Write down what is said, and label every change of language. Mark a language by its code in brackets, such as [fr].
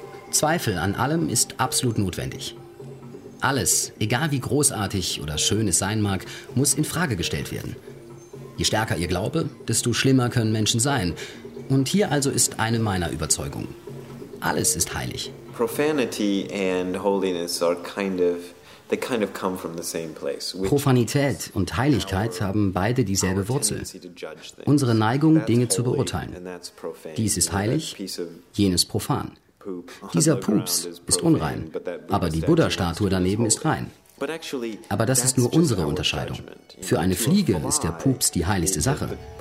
[de] Zweifel an allem ist absolut notwendig. Alles, egal wie großartig oder schön es sein mag, muss in Frage gestellt werden. Je stärker ihr Glaube, desto schlimmer können Menschen sein. Und hier also ist eine meiner Überzeugungen. Alles ist heilig. [en] Profanity and holiness are kind of come from the same place. [de] Profanität und Heiligkeit haben beide dieselbe Wurzel. Unsere Neigung, Dinge zu beurteilen. Dies ist heilig, jenes profan. Dieser Pups ist unrein, aber die Buddha-Statue daneben ist rein. Aber das ist nur unsere Unterscheidung. Für eine Fliege ist der Pups die heiligste Sache.